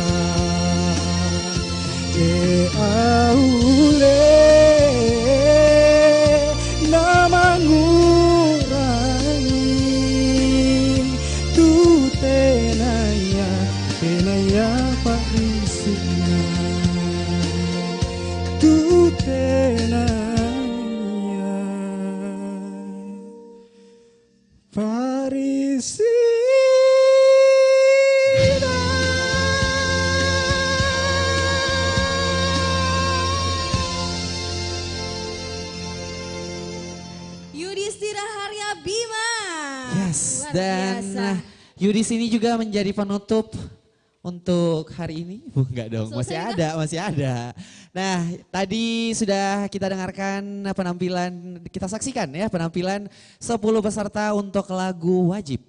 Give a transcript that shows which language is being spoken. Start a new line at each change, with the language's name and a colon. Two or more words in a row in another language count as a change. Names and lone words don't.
Indonesian: aule nama ngurangin tu tenaya parisina tu tenaya parisina. Yudhistira Haryabima. Yes, Luar dan biasa. Yudis ini juga menjadi penutup untuk hari ini. Enggak dong, masih ada. Nah, tadi sudah kita dengarkan penampilan, kita saksikan ya penampilan 10 peserta untuk lagu wajib.